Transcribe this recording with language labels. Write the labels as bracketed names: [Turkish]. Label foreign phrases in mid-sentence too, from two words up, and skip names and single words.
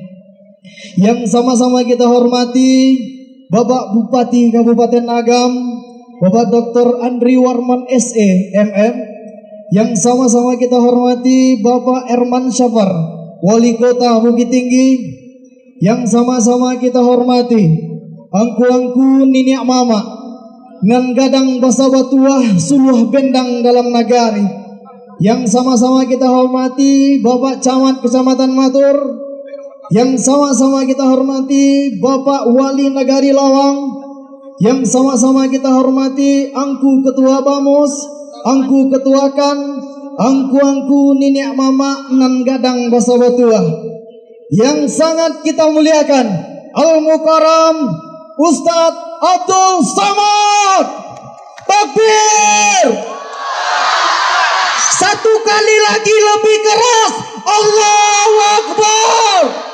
[Indonesian] Yang sama-sama kita hormati Bapak Bupati Kabupaten Agam, Bapak Dr. Andri Warman SE MM. Yang sama-sama kita hormati Bapak Erman Syafar, Wali Kota Bukit Tinggi. Yang sama-sama kita hormati [Minangkabau] angku-angku niniak mama ngan gadang basa batuah suluh bendang dalam nagari. [Indonesian] Yang sama-sama kita hormati Bapak Camat Kecamatan Matur. Yang sama-sama kita hormati Bapak Wali Nagari Lawang. Yang sama-sama kita hormati angku Ketua Bamus, angku Ketua Kan, [Minangkabau] angku-angku niniak mama nan gadang basa batuah. [Indonesian] Yang sangat kita muliakan Al-Mukarram Ustadz Abdul Somad. Takbir. Satu kali lagi lebih keras. [Arabic] Allahu Akbar.